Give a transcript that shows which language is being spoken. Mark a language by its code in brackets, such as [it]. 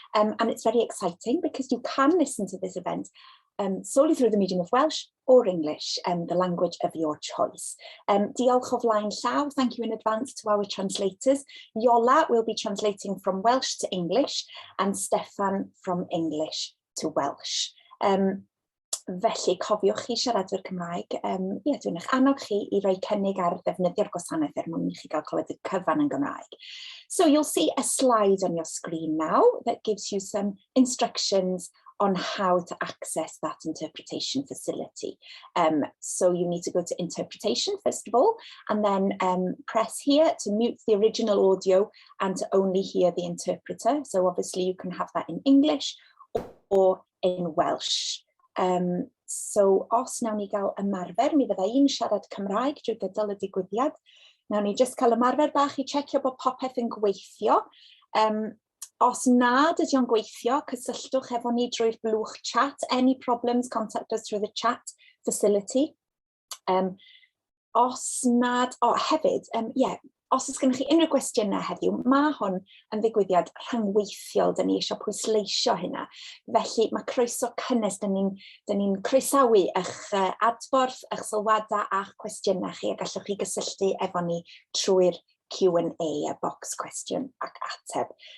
[en] And it's very exciting because you can listen to this event solely through the medium of Welsh or English, the language of your choice. [cy] Diolch o flaen llaw, [en] thank you in advance to our translators. Yola will be translating from Welsh to English and Stefan from English to Welsh. [cy] Felly cofiwch chi siaradwyr Cymraeg. Dwi'n eich annog chi I roi cynnig ar ddefnyddio'r gwasanaeth mwyn I chi gael clywed y cyfan yn Gymraeg. [en] So you'll see a slide on your screen now that gives you some instructions on how to access that interpretation facility. So you need to go to interpretation first of all, and then press here to mute the original audio and to only hear the interpreter. So obviously you can have that in English or in Welsh. [cy] So os nawn ni gael ymarfer, mi fydda i'n siarad Cymraeg drwy gydol y digwyddiad. Nawn ni just cael ymarfer bach I checio bod popeth yn gweithio. Os nad ydy o'n gweithio, cysylltwch efo ni drwy'r blwch chat. [en] Any problems, contact us through the chat facility. [cy] Os nad, hefyd, os oes gennych chi unrhyw gwestiynau heddiw, mae hwn yn ddigwyddiad rhangweithiol, da ni eisiau pwysleisio hynna. Felly mae croeso cynnes, da ni'n croesawu eich adborth, eich sylwadau a'ch cwestiynau chi, a gallwch chi gysylltu efo ni trwy'r Q&A, a box cwestiwn ac ateb.